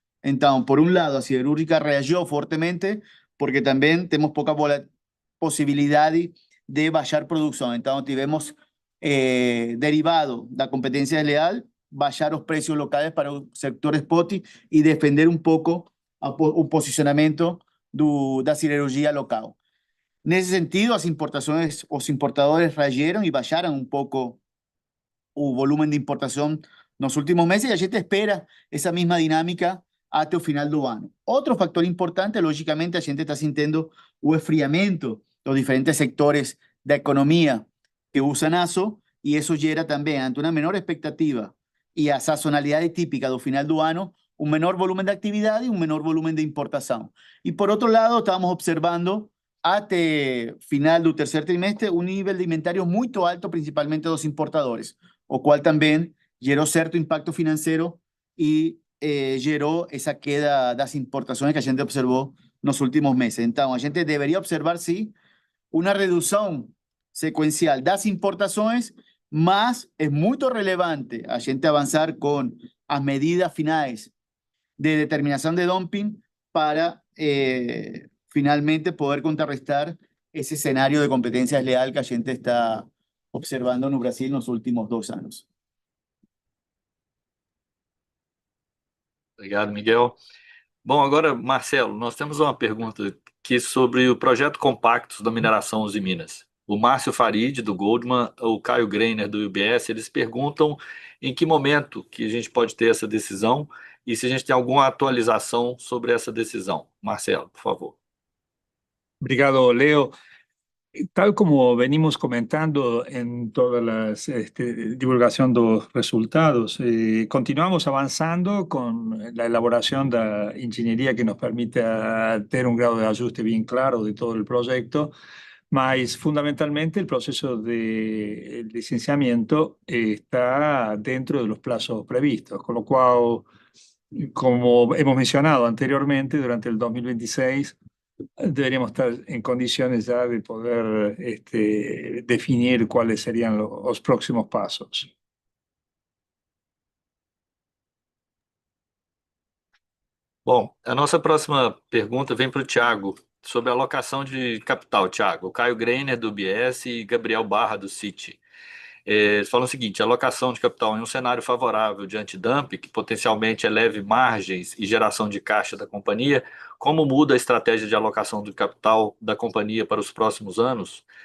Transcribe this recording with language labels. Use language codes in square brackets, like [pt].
[es] Entonces, por un lado, a siderúrgica reagió fuertemente porque también tenemos poca posibilidad de bajar producción. Entonces, [pt] tivemos [es] derivado de la competencia desleal, bajar los precios locales para el sector spot y defender un poco el posicionamiento de la siderurgia local. [pt] Nesse sentido, as importações, os importadores reagiram e baixaram um pouco o volume de importação nos últimos meses e a gente espera essa mesma dinâmica até o final do ano. Outro fator importante, logicamente, a gente está sentindo o esfriamento dos diferentes sectores da economia que usam aço e isso gera também, ante uma menor expectativa e a sazonalidade típica do final do ano, um menor volume de atividade e um menor volume de importação. E, por outro lado, estamos observando [es] hasta final del tercer trimestre un nivel de inventario muy alto, principalmente de los importadores, o cual también generó cierto impacto financiero y generó esa queda de las importaciones que a gente observó en los últimos meses. Entonces, a gente debería observar, sí, una reducción secuencial de las importaciones, mas es muy relevante a gente avanzar con las medidas finales de determinación de dumping para finalmente poder contrarrestar ese escenario de competencia desleal que a gente está observando en Brasil en los últimos 2 años. [pt] Obrigado, Miguel. Bom, agora, Marcelo, nós temos uma pergunta aqui sobre o projeto Compactos da Mineração Uzi Minas. O Márcio Farid, do Goldman, o Caio Greiner, do UBS, eles perguntam em que momento que a gente pode ter essa decisão e se a gente tem alguma atualização sobre essa decisão. Marcelo, por favor. Obrigado, Leo. [es] Tal como venimos comentando en toda la divulgación de los resultados, continuamos avanzando con la elaboración de la ingeniería que nos permite tener un grado de ajuste bien claro de todo el proyecto, mas fundamentalmente el proceso de licenciamiento está dentro de los plazos previstos, con lo cual, como hemos mencionado anteriormente, durante el 2026 deberíamos estar en condiciones ya de poder definir cuáles serían los próximos pasos. [pt] Bom, a nossa próxima pergunta vem para o Thiago, sobre a alocação de capital, Thiago. O Caio Greiner, do UBS, e Gabriel Barra, do Citi. Eles falam o seguinte: a alocação de capital em um cenário favorável de antidumping, que potencialmente eleve margens e geração de caixa da companhia, como muda a estratégia de alocação do capital da companhia para os próximos anos?